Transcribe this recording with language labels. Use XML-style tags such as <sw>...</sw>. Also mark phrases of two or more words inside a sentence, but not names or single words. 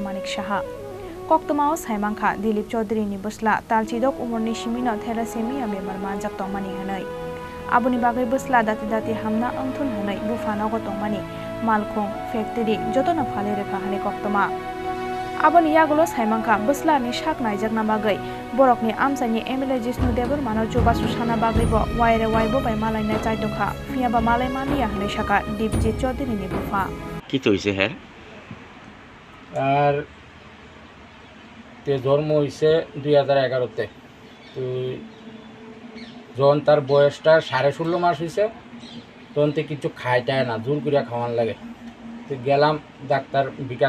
<trp>Manik Saha Koktomao saimangkha Dilip Chowdhuri ni basla talchidok umurni simino Thalassemia bemar manjak tongmani hanai aboni bagai basla dati hamna angthun hanai bufana go tongmani malkhong factory jotona phale rekha hane koktoma aboni yagulo saimangkha basla ni shak naijak na bagai borok ni amsani MLA Jisnu Debor mano chubasu sana bagai bo waire waibo bai malai na chaitokha fiya ba malai mania hane shaka Dipjit Chowdhuri ni bufa</trp> <bn>কি তৈছে হে আর জন্ম হয়েছে 2011-তে তো যখন তার বয়সটা 16.5 মাস হয়েছে তখন তো কিছু খাইটায় না জোর করে খাওয়ান লাগে তো গেলাম ডাক্তার বিকাশ</bn>